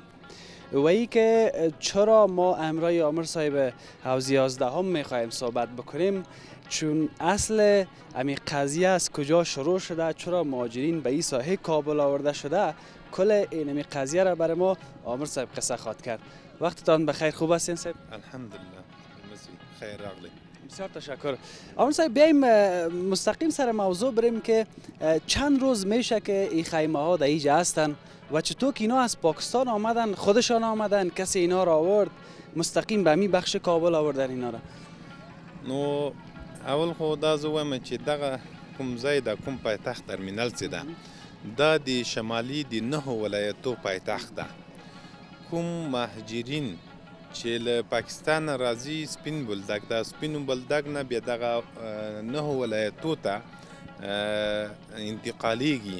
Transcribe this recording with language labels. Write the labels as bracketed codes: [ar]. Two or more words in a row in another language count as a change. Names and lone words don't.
[fa] و ای که چرا ما امروز عامر صاحب حوزه 11 میخوایم صحبت بکنیم، چون اصل امی قضیه از کجا شروع شده، چرا مهاجرین به این ساحه کابل آورده شده، کل این امی قضیه را برای ما عامر صاحب قصه خواد کرد. وقتتان بخیر، خوب هستین صاحب؟ [ps] الحمدلله خیر راغلی. [fa] بسیار تشکر. عامر صاحب بیایم مستقیم سر موضوع بریم که چند روز میشه که این خیمه ها در اینجا هستن و چطور که اینا از پاکستان آمدن، خودشان آمدن، کسی اینا را آورد مستقیم به می بخش کابل آوردن اینا را؟ [ps] نو اول خو دا زه وایم چې دغه کوم ځای د کوم پایتخت ترمینل چې ده دا د شمالي د 9 ولایتو پایتخت ده. کوم مهاجرین چې له پاکستان راځي سپین بولدک ده، سپین بولدک نه بیا دغه 9 ولایتو ته انتقالیږي.